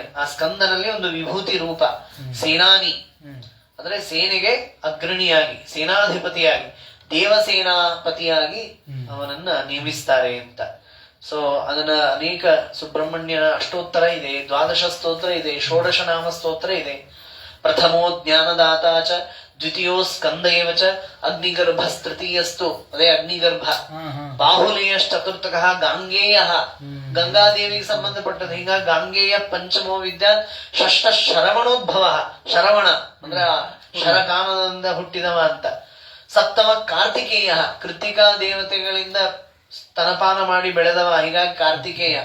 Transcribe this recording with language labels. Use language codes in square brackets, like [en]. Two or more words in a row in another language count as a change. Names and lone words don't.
[kn] ಆ ಸ್ಕಂದನಲ್ಲಿ ಒಂದು ವಿಭೂತಿ ರೂಪ ಸೇನಾನಿ, ಅಂದ್ರೆ ಸೇನೆಗೆ ಅಗ್ರಣಿಯಾಗಿ, ಸೇನಾಧಿಪತಿಯಾಗಿ, ದೇವಸೇನಾಪತಿಯಾಗಿ ಅವನನ್ನ ನೇಮಿಸ್ತಾರೆ ಅಂತ. ಸೊ ಅದನ್ನ ಅನೇಕ ಸುಬ್ರಹ್ಮಣ್ಯ ಅಷ್ಟೋತ್ತರ ಇದೆ, ದ್ವಾದಶ ಸ್ತೋತ್ರ ಇದೆ, ಷೋಡಶ ನಾಮ ಸ್ತೋತ್ರ ಇದೆ. [sa] ಪ್ರಥಮೋ ಜ್ಞಾನದಾತ ಚ, ದ್ವಿತೀಯೋ ಸ್ಕಂದ ಏವ ಚ, [kn] ಅಗ್ನಿಗರ್ಭಸ್ತೃತೀಯಸ್ತು, ಅದೇ ಅಗ್ನಿಗರ್ಭ. [sa] ಬಾಹುಲೇಯಶ್ಚತುರ್ಥಕಃ ಗಾಂಗೇಯ, [kn] ಗಂಗಾದೇವಿಗೆ ಸಂಬಂಧಪಟ್ಟದ್ದು. ಹೀಗ [sa] ಗಾಂಗೇಯ ಪಂಚಮೋ ವಿದ್ಯಾ, ಷಷ್ಠ ಶರವಣೋದ್ಭವ, [kn] ಶರವಣ ಅಂದ್ರೆ ಶರಕಾಮದಿಂದ ಹುಟ್ಟಿದವ ಅಂತ. [sa] ಸಪ್ತಮ ಕಾರ್ತಿಕೇಯ, [kn] ಕೃತಿಕಾ ದೇವತೆಗಳಿಂದ ಸ್ತನಪಾನ ಮಾಡಿ ಬೆಳೆದವ, ಹೀಗಾಗಿ ಕಾರ್ತಿಕೇಯ.